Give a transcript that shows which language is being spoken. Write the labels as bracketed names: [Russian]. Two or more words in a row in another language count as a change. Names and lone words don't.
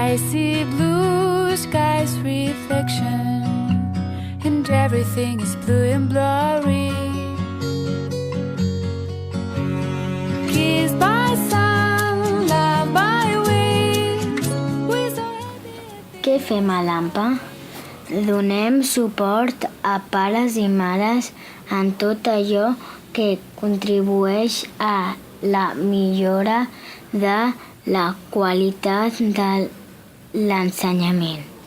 [English] see blue skies reflection, and everything is blue and blurry. Kissed by sun, loved by winds, we're so happy. [Catalan] Què fem a l'AMPA? Donem suport a pares i mares en tot allò que contribueix a la millora de la qualitat de l'ensenyament.